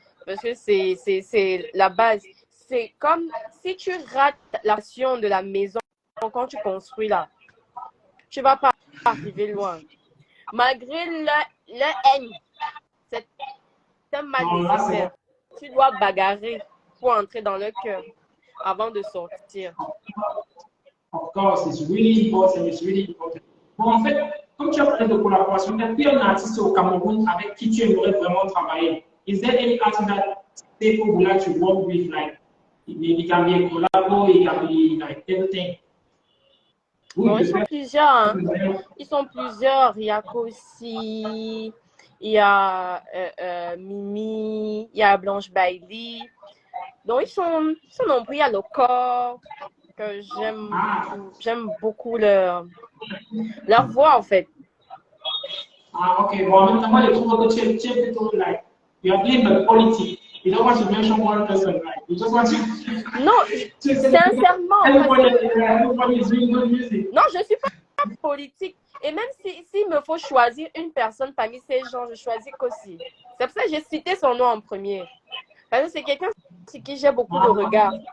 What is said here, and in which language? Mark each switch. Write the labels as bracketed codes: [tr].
[fr] Parce que c'est la base. C'est comme si tu rates l'action de la maison quand tu construis là. Tu ne vas pas arriver loin. Malgré leur haine, c'est un mal nécessaire. Tu dois bagarrer pour entrer dans leur cœur avant de sortir. [en] Of course, it's really important. [fr] Bon, en fait, comme tu as parlé de collaboration, est-ce qu'il y a un artiste au Cameroun avec qui tu aimerais vraiment travailler? [en] Is there any artist that people would like to work with, like maybe it can be a collabo, it can be like everything? [fr] Bon, ils sont plusieurs. Hein. Ils sont plusieurs. Il y a Kossi, il y a Mimi, il y a Blanche Bailey. Donc, ils sont nombreux. Il y a le corps, que j'aime beaucoup leur voix, en fait. Ah, ok. Bon, en même temps, moi, je trouve que tu es plutôt [en] like, you are playing the politique. You don't want to mention one person, right? You just want to. [fr] Non, sincèrement. [en] Everybody is doing good music. [fr] Non, je ne suis pas politique. Et même s'il me faut choisir une personne parmi ces gens, je choisis Kosi. C'est pour ça que j'ai cité son nom en premier. Parce que c'est quelqu'un sur qui j'ai beaucoup de regard.